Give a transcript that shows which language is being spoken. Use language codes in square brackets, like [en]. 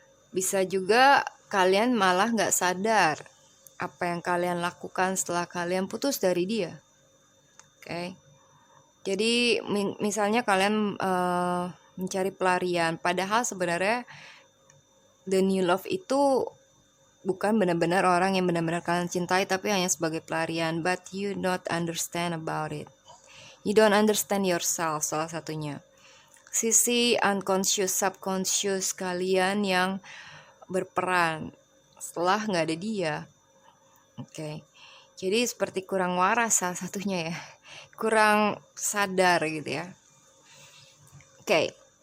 [id] Bisa juga kalian malah gak sadar apa yang kalian lakukan setelah kalian putus dari dia. Oke. Jadi misalnya kalian mencari pelarian, padahal sebenarnya the new love itu bukan benar-benar orang yang benar-benar kalian cintai, tapi hanya sebagai pelarian. [en] But you not understand about it. You don't understand yourself, [id] salah satunya. Sisi unconscious, subconscious kalian yang berperan setelah nggak ada dia. Oke. Jadi seperti kurang waras salah satunya ya. Kurang sadar gitu ya. Oke.